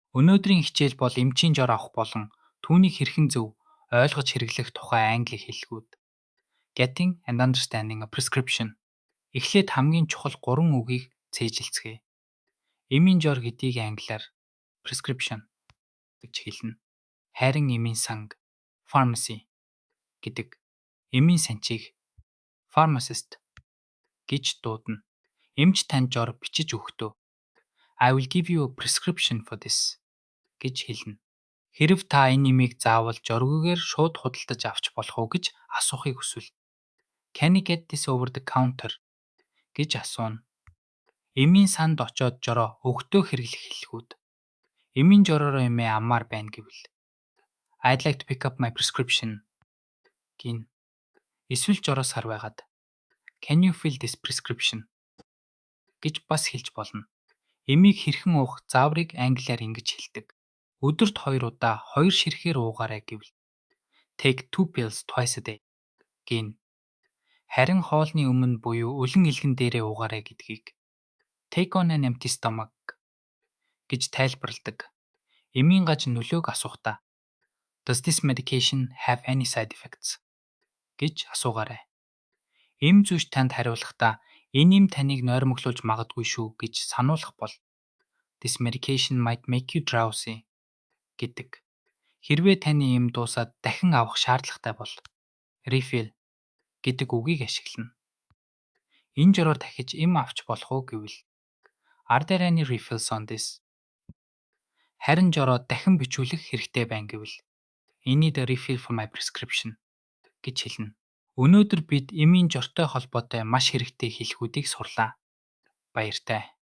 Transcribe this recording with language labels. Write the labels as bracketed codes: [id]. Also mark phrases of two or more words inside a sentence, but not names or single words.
[mn] Өнөөдрийн хичээл бол эмчийн жор авах болон түүнийг хэрхэн зөв ойлгож хэрэглэх тухай англи хэллэгүүд. [en] Getting and understanding a prescription. [mn] Эхлээд хамгийн чухал 3 үгийг цээжилцгээе. Эмийн жор гэдгийг англиар prescription гэж хэлнэ. Харин эмийн санг pharmacy гэдэг. Эмийн санчийг pharmacist гэж дуудана. Эмч танд жор бичиж өгөхдөө [en] I will give you a prescription for this [mn] гэж хэлнэ. Хэрэв та энэ нэмийг заавал жоргүйгээр шууд худалдаж авч болох уу гэж асуухыг хүсвэл [en] Can I get this over the counter [mn] гэж асууна. Эмийн санд очоод жороо өгтөө хэрэглэх хэллэгүүд. Эмийн жороор эмээ аммаар байна гэвэл [en] I'd like to pick up my prescription [mn] гин. Эсвэл жороос хар байгаад [en] Can you fill this prescription [mn] гэж бас хэлж болно. Эмийг хэрхэн уух зааврыг англиар ингэж хэлдэг. Өдөрт 2 удаа 2 ширхгээр уугаарай гэвэл [en] Take 2 pills twice a day [mn] гин. Харин хоолны өмнө буюу өлөн илгэн дээрээ уугаарай гэдгийг [en] Take on an empty stomach [mn] гэж тайлбарладаг. Эмийн гаж нөлөөг асуухдаа [en] Does this medication have any side effects [mn] гэж асуугаарай. Эм зүйч танд хариулахдаа энэ эм таныг нойрмоглуулж магадгүй шүү гэж сануулах бол [en] This medication might make you drowsy [mn] гэдэг. Хэрвээ таны эм дуусаад дахин авах шаардлагатай бол refill гэдэг үгийг ашиглана. Энэ жороор дахиж эм авч болох уу гэвэл [en] Are there any refills on this? [mn] Харин жороо дахин бичүүлэх хэрэгтэй байна гэвэл [en] I need a refill for my prescription [mn] гэж хэлнэ. Өнөөдөр бид эмийн жортой холбоотой маш хэрэгтэй хэлхүүдийг сурлаа. Баяртай.